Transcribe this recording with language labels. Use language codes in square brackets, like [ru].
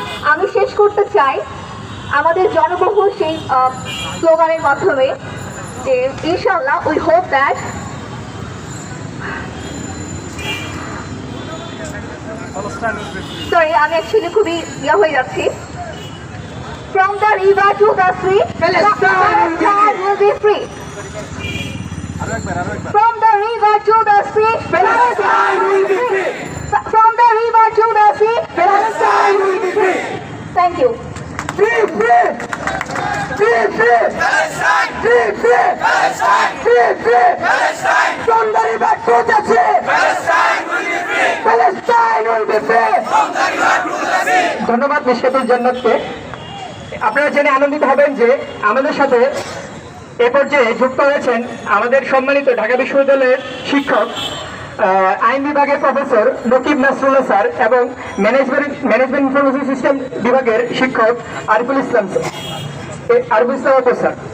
[bn] আমি শেষ করতে চাই আমাদের জনবহুল সেই স্লোগানের মাধ্যমে যে ইনশাআল্লাহ [en] we hope that [bn] সরি আমি অ্যাকচুয়ালি খুবই হয়ে যাচ্ছি। [en] From the river to the sea, Palestine will be free. From the river to the sea, Palestine will be free. From the river to the sea, Palestine will be free. Thank you. Free, free, free, free, Palestine! free, free, Palestine! free, free. Palestine! From the river to the sea, Palestine will be free! Palestine will be free. From the river to the sea! [bn] ধন্যবাদ মিশকাতুল জান্নাতকে। আপনারা জেনে আনন্দিত হবেন যে আমাদের সাথে এ পর্যায়ে যুক্ত হয়েছেন আমাদের সম্মানিত ঢাকা বিশ্ববিদ্যালয়ের শিক্ষক, আইন বিভাগের প্রফেসর নকিব নাসরুল্লাহ স্যার এবং ম্যানেজমেন্ট ইনফরমেশন সিস্টেম বিভাগের শিক্ষক আরিফুল ইসলাম আপু স্যার।